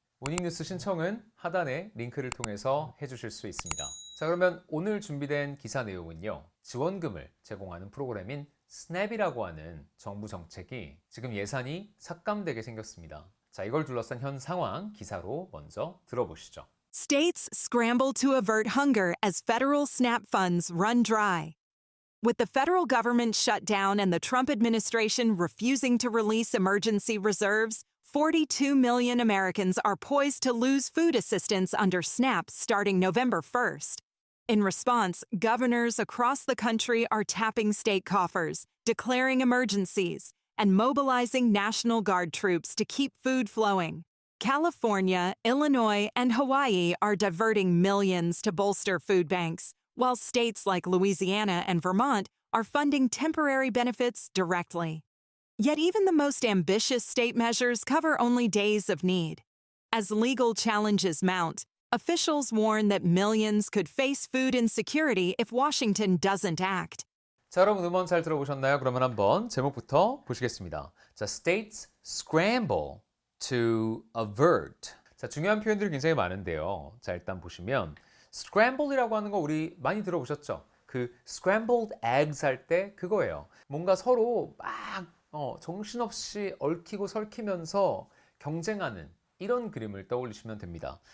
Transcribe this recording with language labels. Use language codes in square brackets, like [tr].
[ko] 모닝뉴스 신청은 하단의 링크를 통해서 해주실 수 있습니다. 자, 그러면 오늘 준비된 기사 내용은요. 지원금을 제공하는 프로그램인 스냅이라고 하는 정부 정책이 지금 예산이 삭감되게 생겼습니다. 자, 이걸 둘러싼 현 상황 기사로 먼저 들어보시죠. [en] States scramble to avert hunger as federal SNAP funds run dry. With the federal government shut down and the Trump administration refusing to release emergency reserves, 42 million Americans are poised to lose food assistance under SNAP starting November 1st. In response, governors across the country are tapping state coffers, declaring emergencies, and mobilizing National Guard troops to keep food flowing. California, Illinois, and Hawaii are diverting millions to bolster food banks, while states like Louisiana and Vermont are funding temporary benefits directly. Yet even the most ambitious state measures cover only days of need. As legal challenges mount, officials warn that millions could face food insecurity if Washington doesn't act. [ko] 자, 여러분 음원 잘 들어보셨나요? 그러면 한번 제목부터 보시겠습니다. 자, [en] states scramble to avert. [ko] 자, 중요한 표현들이 굉장히 많은데요. 자, 일단 보시면 scramble이라고 하는 거 우리 많이 들어보셨죠? 그 scrambled eggs 할 때 그거예요. 뭔가 서로 막 정신없이 얽히고 설키면서 경쟁하는 이런 그림을 떠올리시면 됩니다.